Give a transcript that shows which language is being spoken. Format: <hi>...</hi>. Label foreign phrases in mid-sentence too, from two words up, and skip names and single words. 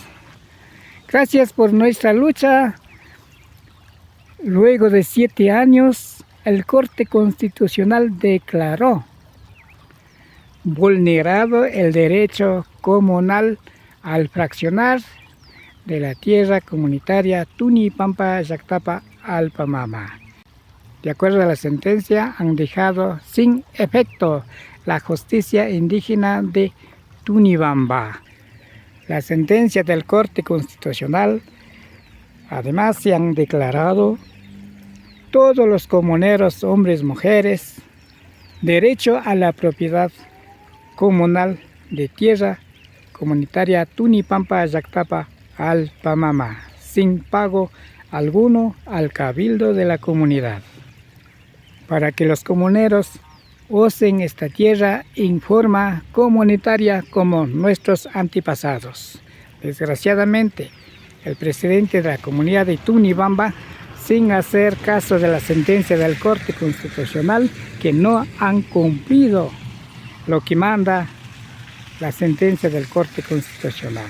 <es>Gracias por nuestra lucha. Luego de 7 años, el Corte Constitucional declaró vulnerado el derecho comunal al fraccionar de la tierra comunitaria Tunipampa llaktapa alpa mama. De acuerdo a la sentencia, han dejado sin efecto la justicia indígena de Tunibamba. La sentencia del Corte Constitucional, además, se han declarado todos los comuneros, hombres, mujeres, derecho a la propiedad comunal de tierra comunitaria Tunipampa llaktapa alpa mama, sin pago alguno al cabildo de la comunidad, para que los comuneros usen esta tierra en forma comunitaria como nuestros antepasados. Desgraciadamente, el presidente de la comunidad de Tunibamba, sin hacer caso de la sentencia del Corte Constitucional, que no han cumplido lo que manda la sentencia del Corte Constitucional.</es>